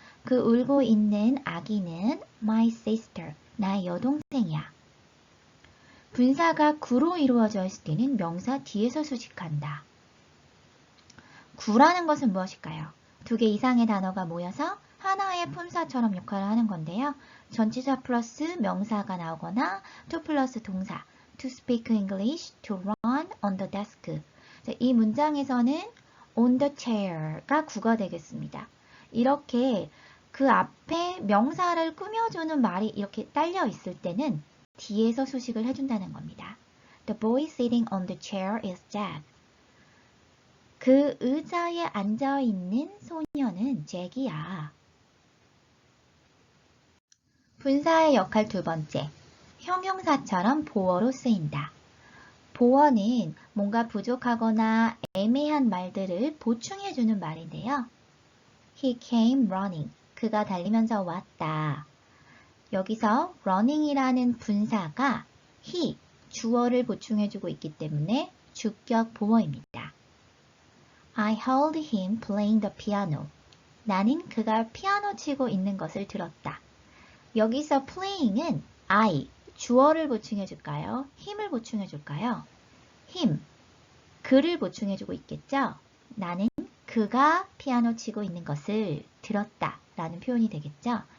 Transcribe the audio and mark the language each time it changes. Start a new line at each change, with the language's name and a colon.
Korean: 그 울고 있는 아기는
English: my sister,
Korean: 나의 여동생이야. 분사가 구로 이루어져 있을 때는 명사 뒤에서 수식한다. 구라는 것은 무엇일까요? 2개 이상의 단어가 모여서 하나의 품사처럼 역할을 하는 건데요. 전치사 플러스 명사가 나오거나 to 플러스 동사,
English: to speak English, to run on the desk.
Korean: 이 문장에서는 on the chair가 구가 되겠습니다. 이렇게 그 앞에 명사를 꾸며주는 말이 이렇게 딸려 있을 때는 뒤에서 수식을 해준다는 겁니다.
English: The boy sitting on the chair is Jack.
Korean: 그 의자에 앉아있는 소녀는 잭이야. 분사의 역할 두 번째, 형용사처럼 보어로 쓰인다. 보어는 뭔가 부족하거나 애매한 말들을 보충해주는 말인데요.
English: He came running.
Korean: 그가 달리면서 왔다. 여기서 running이라는 분사가 he, 주어를 보충해주고 있기 때문에 주격 보어입니다.
English: I heard him playing the piano.
Korean: 나는 그가 피아노 치고 있는 것을 들었다. 여기서 playing은 I, 주어를 보충해줄까요? 힘을 보충해줄까요? him, 그를 보충해주고 있겠죠? 나는 그가 피아노 치고 있는 것을 들었다 라는 표현이 되겠죠?